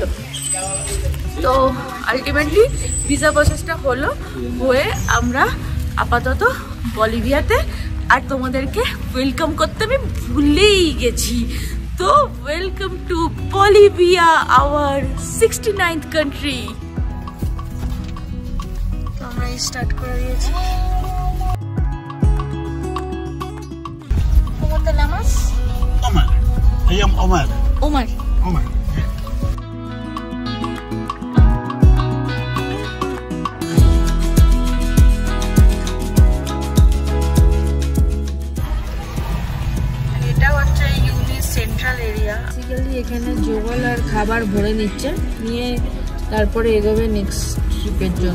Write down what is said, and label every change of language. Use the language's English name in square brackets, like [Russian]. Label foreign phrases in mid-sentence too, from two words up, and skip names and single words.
[Bangla] তো আলটিমেটলি ভিসা প্রসেসটা হয়ে আমরা আপাতত বলিভিয়াতে। আর তোমাদেরকে ওয়েলকাম করতে আমি ভুলেই গেছি, তো [English] welcome to Bolivia, our 69th country. [Bangla] তো আমরা স্টার্ট করে দিয়েছি। [Spanish] ¿Cómo te llamas? Omar. Me llamo Omar. Omar. Omar. [Bangla] এটা হচ্ছে ইউনি [English] central area. [Bangla] বেসিক্যালি এখানে জোগাল আর খাবার ভরে নিচ্ছে, নিয়ে তারপরে এগোবে [English] next tripের [Bangla] জন্য।